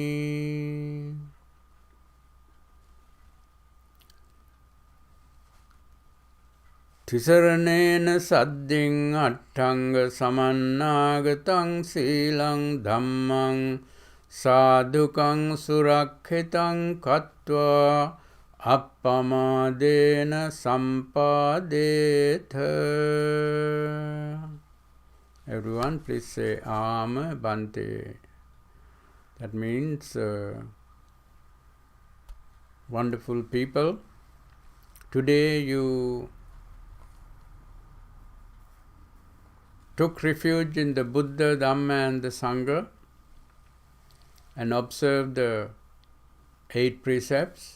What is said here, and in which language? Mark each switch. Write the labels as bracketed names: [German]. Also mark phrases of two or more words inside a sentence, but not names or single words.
[Pali] Tisaranena sadding attanga samannagatang silang dhammang sadhukang surakkhitam kattva appamadena sampadetha. [English] Everyone, please say [Pali] Am Bante. [English] That means, wonderful people, today you took refuge in the Buddha, Dhamma and the Sangha and observed the 8 precepts.